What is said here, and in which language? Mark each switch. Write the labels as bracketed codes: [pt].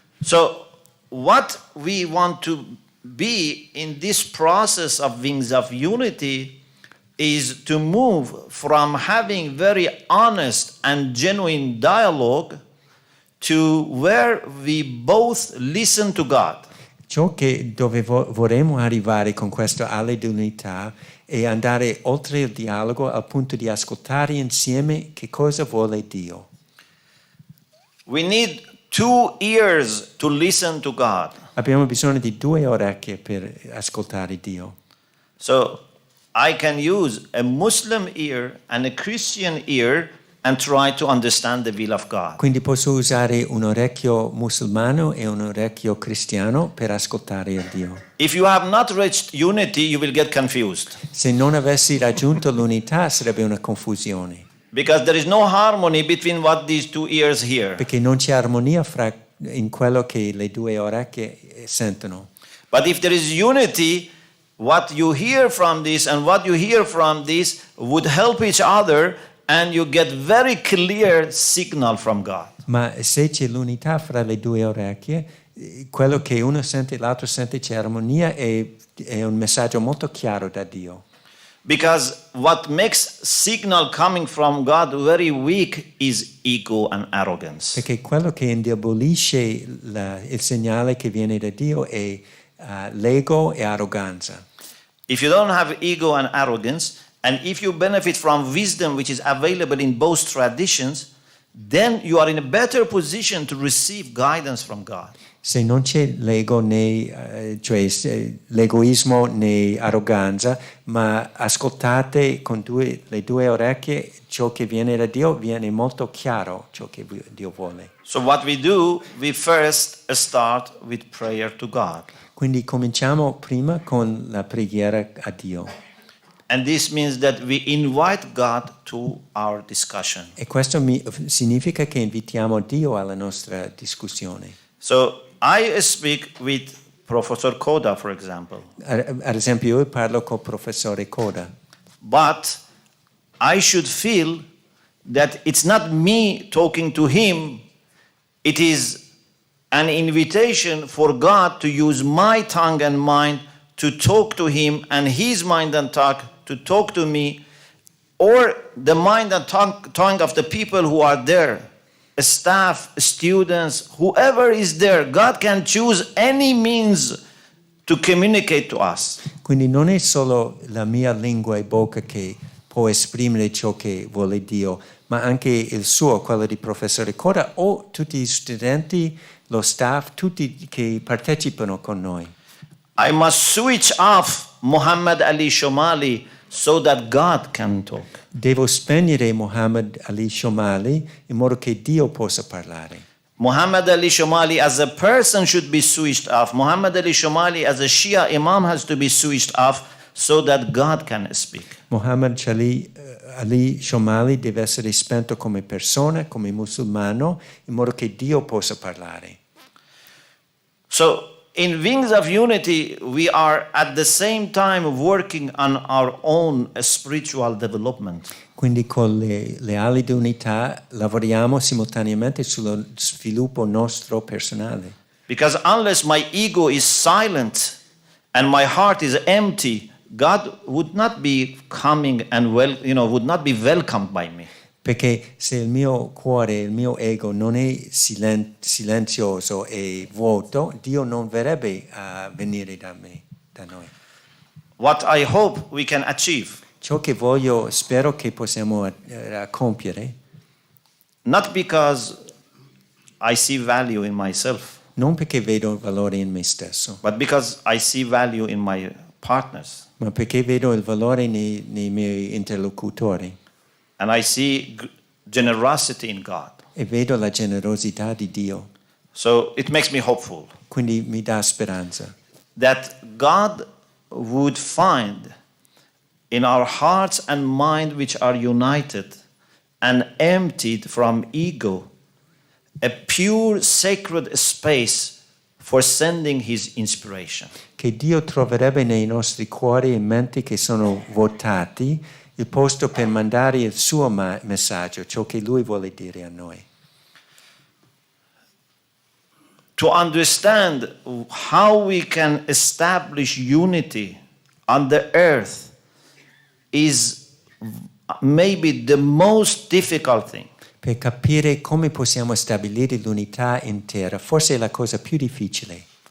[en] So what we want to be in this process of Wings of Unity is to move from having very honest and genuine dialogue to where we both listen to God. [it] Ciò che dove vorremmo arrivare con questo alle di unità è andare oltre il dialogo al punto di ascoltare insieme che cosa vuole Dio. [en] We need 2 ears to listen to God. [it] Abbiamo bisogno di 2 orecchie per ascoltare Dio. [en] So I can use a Muslim ear and a Christian ear and try to understand the will of God. [it] Quindi posso usare un orecchio musulmano e un orecchio cristiano per ascoltare il Dio. [en] If you have not reached unity, you will get confused. [it] Se non avessi raggiunto l'unità sarebbe una confusione. [en] Because there is no harmony between what these 2 ears hear. [it] Perché non c'è armonia in quello che le 2 orecchie sentono. [en] But if there is unity, what you hear from this and what you hear from this would help each other and you get very clear signal from God. [it] Ma se c'è l'unità fra le 2 orecchie, quello che uno sente e l'altro sente, c'è armonia e è un messaggio molto chiaro da Dio. [en] Because what makes signal coming from God very weak is ego and arrogance. [it] Perché quello che indebolisce il segnale che viene da Dio è l'ego e arroganza. [en] If you don't have ego and arrogance, and if you benefit from wisdom which is available in both traditions, then you are in a better position to receive guidance from God. [it] Se non c'è l'ego cioè l'egoismo né arroganza, ma ascoltate con le 2 orecchie ciò che viene da Dio, viene molto chiaro ciò che Dio vuole. [en] So what we do, we first start with prayer to God. [it] Quindi cominciamo prima con la preghiera a Dio. [en] And this means that we invite God to our discussion. [it] E questo significa che invitiamo Dio alla nostra discussione. [en] So I speak with Professor Koda, for example. [it] Ad esempio, io parlo col professore Koda. [en] But I should feel that it's not me talking to him, it is an invitation for God to use my tongue and mind to talk to him, and his mind and tongue to talk to me, or the mind and tongue of the people who are there staff, students, whoever is there, God can choose any means to communicate to us. [it] Quindi non è solo la mia lingua e bocca che può esprimere ciò che vuole Dio, ma anche il suo, quello di professore Coda, o tutti gli studenti, lo staff, tutti che partecipano con noi. [en] I must switch off Muhammad Ali Shomali so that God can talk. [it] Devo spegnere Mohammad Ali Shomali in modo che Dio possa parlare. [en] Muhammad Ali Shomali as a person should be switched off. Muhammad Ali Shomali as a Shia Imam has to be switched off so that God can speak. [it] Mohammad Ali Shomali deve essere spento come persona, come musulmano, in modo che Dio possa parlare. [en] So, in Wings of Unity, we are at the same time working on our own spiritual development. [it] Quindi con le ali di unità lavoriamo simultaneamente sullo sviluppo nostro personale. [en] Because unless my ego is silent and my heart is empty, God would not be coming and would not be welcomed by me. [it] Perché se il mio cuore, il mio ego non è silenzioso e vuoto, Dio non verrebbe a venire da noi. [en] What I hope we can achieve, [it] Ciò che spero che possiamo compiere, [en] not because I see value in myself, [it] non perché vedo il valore in me stesso, [en] but because I see value in my partners. [it] ma perché vedo il valore nei miei interlocutori [en] And I see generosity in God. [it] e vedo la generosità di Dio. [en] So it makes me hopeful [it] Quindi mi dà speranza [en] that God would find in our hearts and mind which are united and emptied from ego a pure sacred space for sending his inspiration. [it] che Dio troverebbe nei nostri cuori e menti che sono vuotati il posto per mandare il suo messaggio, ciò che Lui vuole dire a noi. [en] To understand how we can establish unity on the earth is maybe the most difficult thing. [it] Per capire come possiamo stabilire l'unità in terra, forse è la cosa più difficile.